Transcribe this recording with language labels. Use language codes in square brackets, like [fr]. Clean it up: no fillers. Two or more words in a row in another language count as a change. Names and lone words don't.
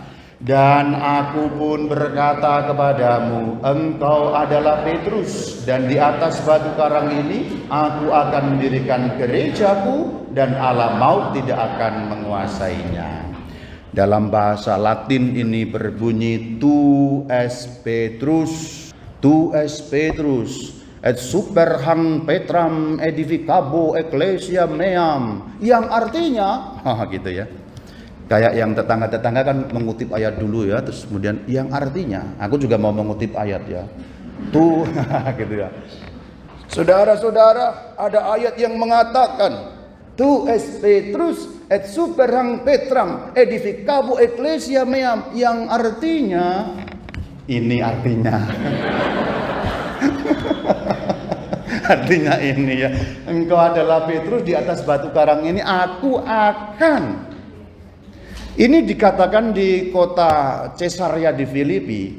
[id] Dan aku pun berkata kepadamu, engkau adalah Petrus, dan di atas batu karang ini aku akan mendirikan gerejaku, dan alam maut tidak akan menguasainya. Dalam bahasa Latin ini berbunyi [la] tu es Petrus et super hang Petram edificabo ecclesia meam, [id] yang artinya gitu ya. Kayak yang tetangga-tetangga kan mengutip ayat dulu ya, terus kemudian yang artinya, aku juga mau mengutip ayat ya. Tuh gitu ya. Saudara-saudara, ada ayat yang mengatakan [la] tu es Petrus et super hang Petram edificabo ecclesia meam, [id] yang artinya ini artinya. Artinya ini ya, engkau adalah Petrus, di atas batu karang ini aku akan. Ini dikatakan di kota Caesarea di Filipi.